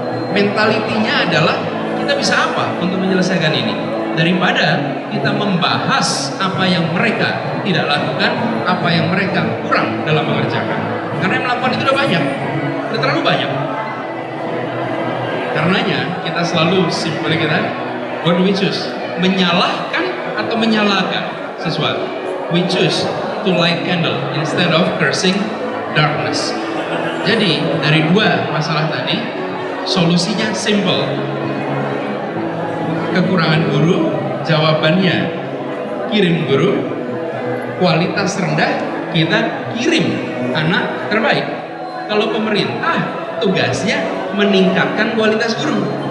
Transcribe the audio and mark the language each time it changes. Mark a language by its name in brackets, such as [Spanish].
[Indonesian] Mentalitinya adalah kita bisa apa untuk menyelesaikan ini, daripada kita membahas apa yang mereka tidak lakukan, apa yang mereka kurang dalam mengerjakan. Karena yang melakukan itu udah banyak, udah terlalu banyak. Karenanya kita selalu simpel kita, [English] what do we choose? [Indonesian] Menyalahkan atau menyalakan sesuatu. [English] We choose to light candle instead of cursing darkness. [Indonesian] Jadi dari dua masalah tadi, solusinya simple. Kekurangan guru, jawabannya kirim guru. Kualitas rendah, kita kirim anak terbaik. Kalau pemerintah tugasnya meningkatkan kualitas guru.